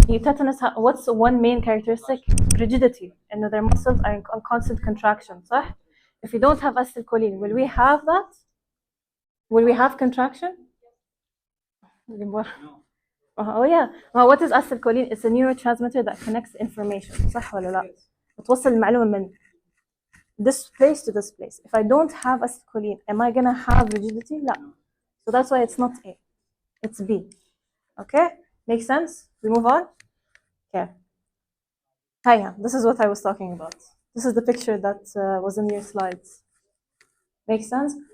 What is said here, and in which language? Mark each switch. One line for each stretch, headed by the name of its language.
English: Tetanus what's one main characteristic? Rigidity. إنه their muscles are in constant contraction.
Arabic: صح?
English: If we don't have acetylcholine, will we have that? Will we have contraction? Oh yeah. Well, what is acetylcholine? It's a neurotransmitter that connects information.
Arabic: صح ولا لا؟ بتوصل المعلومة من
English: this place to this place. If I don't have acetylcholine, am I gonna have rigidity? لا. So that's why it's not A. It's B. Okay? Makes sense? We move on? Okay. Hiya. This is what I was talking about. This is the picture that was in your slides. Makes sense?